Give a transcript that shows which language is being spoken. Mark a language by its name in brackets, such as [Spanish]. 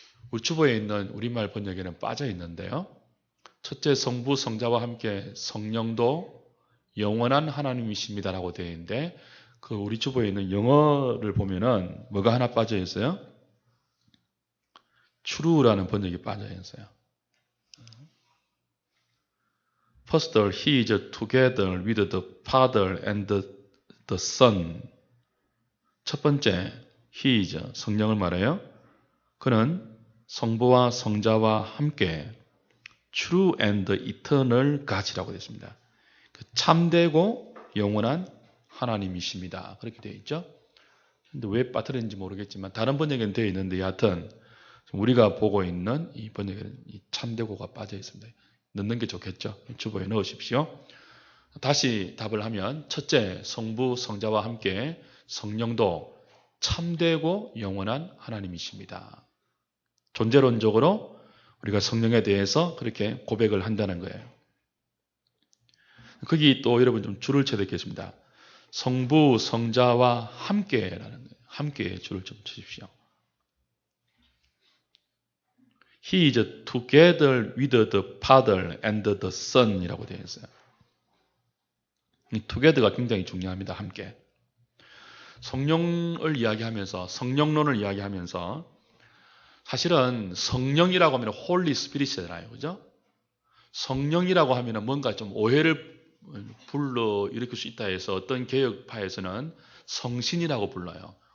[Korean] 우체부에 있는 우리말 번역에는 빠져 있는데요. 첫째, 성부 성자와 함께 성령도 영원한 하나님이십니다라고 되어 있는데 그 우리 주보에 있는 영어를 보면은 뭐가 하나 빠져 있어요? true라는 번역이 빠져 있어요. [English] First, he is together with the Father and the Son. [Korean] 첫 번째, [English] he is [Korean] 성령을 말해요. 그는 성부와 성자와 함께 [English] true and eternal God [Korean] 이라고 되어 있습니다. 참되고 영원한 하나님이십니다. 그렇게 되어 있죠. 근데 왜 빠뜨렸는지 모르겠지만 다른 번역에는 되어 있는데 여하튼 우리가 보고 있는 이 번역에는 이 참되고가 빠져 있습니다. 넣는 게 좋겠죠. 주보에 넣으십시오. 다시 답을 하면 첫째, 성부 성자와 함께 성령도 참되고 영원한 하나님이십니다. 존재론적으로 우리가 성령에 대해서 그렇게 고백을 한다는 거예요. 거기 또 여러분 좀 줄을 쳐야 되겠습니다. 성부, 성자와 함께라는 거예요. 함께 줄을 좀 치십시오. [English] He is together with the Father and the Son [Korean] 이라고 되어 있어요. 이 together가 굉장히 중요합니다. 함께. 성령을 이야기하면서 성령론을 이야기하면서 사실은 성령이라고 하면 Holy Spirit이잖아요. 그죠? 성령이라고 하면 뭔가 좀 오해를 불러일으킬 수 있다 해서 어떤 개혁파에서는 성신이라고 불러요.